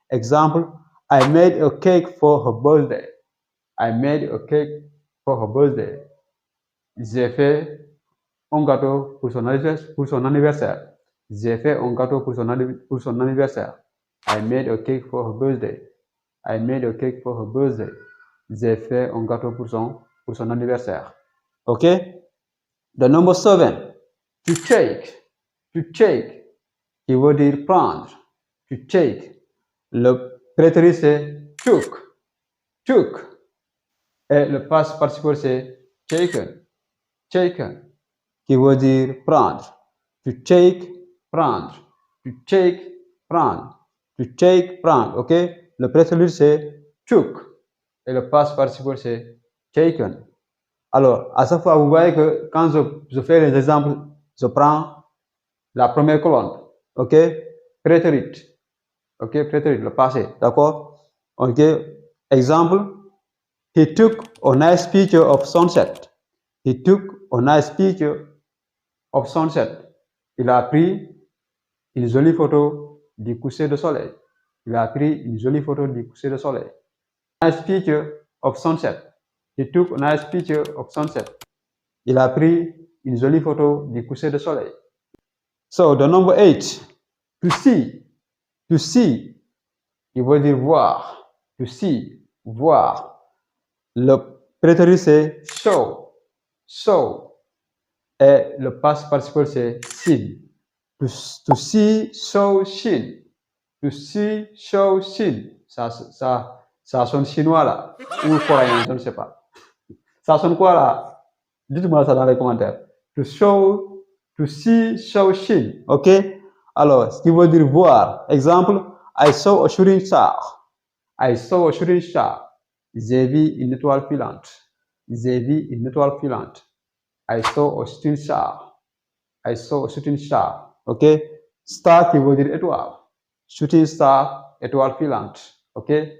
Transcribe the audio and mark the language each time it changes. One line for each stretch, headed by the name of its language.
French: Exemple,
English: I made a cake for her birthday. I made a cake for her birthday.
French: J'ai fait un gâteau pour son anniversaire. J'ai fait un gâteau pour son anniversaire.
English: I made a cake for her birthday. I made a cake for her birthday.
French: J'ai fait un gâteau pour son anniversaire. Ok?
English: The number 7, to take. To take,
French: qui veut dire prendre.
English: To take.
French: Le prétérit c'est took. Took. Et le past participe c'est taken. Taken, qui veut dire prendre. To take, prendre. To take, prendre. To take, prendre, ok? Le prétérit c'est took. Et le past participe c'est taken. Alors, à chaque fois, vous voyez que quand je fais les exemples, je prends la première colonne, ok? Prétérit, ok? Prétérit, le passé, d'accord? Ok? Exemple,
English: he took a nice picture of sunset. He took a nice picture of sunset.
French: Il a pris une jolie photo du coucher de soleil. Il a pris une jolie photo du coucher de soleil.
English: Nice picture of sunset. He took a nice picture of sunset.
French: Il a pris une jolie photo du coucher de soleil.
English: So, the number 8, to see. To see,
French: il veut dire voir. To see, voir. Le prétérit c'est show. Show. Et le past participe c'est seen.
English: To see, show, seen. To see, show, seen.
French: Ça sonne chinois là. Ou coréen, je ne sais pas. Ça sonne quoi là? Dites-moi ça dans les commentaires. To see, show, seen. Ok? Alors, ce qui veut dire voir.
English: Exemple, I saw a shooting star. I saw a shooting star.
French: J'ai vu une étoile filante. J'ai vu une étoile filante.
English: I saw a shooting star. I saw a shooting star. Ok?
French: Star qui veut dire étoile. Shooting star, étoile filante. Ok?